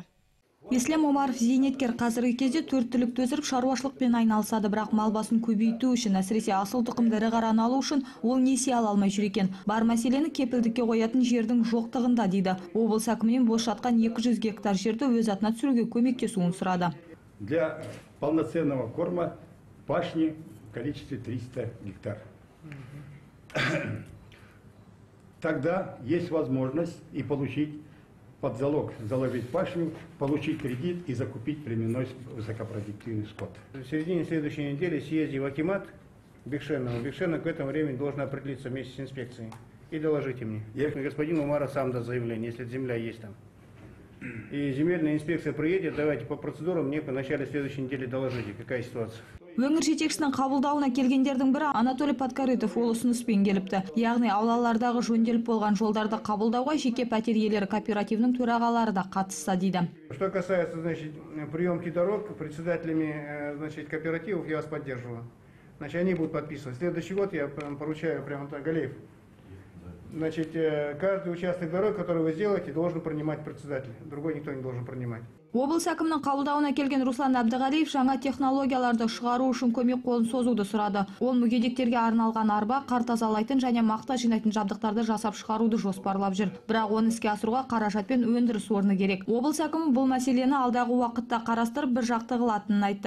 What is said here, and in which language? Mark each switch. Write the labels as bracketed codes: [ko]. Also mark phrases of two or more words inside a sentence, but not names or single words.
[kk] Ислам Омаров зейнеткер, қазіргі кезде 4 түлікті өсіріп шаруашылықпен айналысады, бірақ мал басын көбейту үшін, әсіресе асыл тұқымды ірі қараны алу үшін ол несие ала алмай жүр екен. Бар мәселені кепілдікке қоятын жердің жоқтығында, дейді. Облыс әкімінен бос жатқан 200 гектар жерді өз атына түсіруге көмектесуін сұрады. [ru] Для полноценного корма пашни в количестве 300 гектар. Тогда есть возможность и получить под залог, заложить пашню, получить кредит и закупить племенной высокопродуктивный скот. В середине следующей недели съезди в акимат Бекшенова. Бекшенов к этому времени должен определиться вместе с инспекцией. И доложите мне. Господин Умаров сам даст заявление, если земля есть там. И земельная инспекция приедет, давайте по процедурам мне в начале следующей недели доложите, какая ситуация. [kk] Өңір жетекшінің қабылдауына келгендердің бірі Анатолий Подкорытов ол ұсыныспен келіпті. Яғни аулалардағы жөнделіп болған жолдарды қабылдауға жеке пәтер иелері кооперативінің төрағалары да қатысса, дейді. [ru] Что касается, приемки дорог председателями, кооперативов, я вас поддерживаю. Они будут подписывать. Следующий год я поручаю прямо Галеев. Каждый участок дороги, который вы сделаете, должен принимать председатель. Другой никто не должен принимать. [kk] Облыс әкімінің қабылдауына келген Руслан Әбдіғалиев жаңа технологияларды шығару үшін көмек қолын созуды сұрады. Ол мүгедектерге арналған арба, қар тазалайтын және мақта жинайтын жабдықтарды жасап шығаруды жоспарлап жүр. Бірақ оны іске асыруға қаражат пен өндіріс орны керек. Облыс әкімі бұл мәселені алдағы уақытта қарастырып бір жақты қылатынын айтты.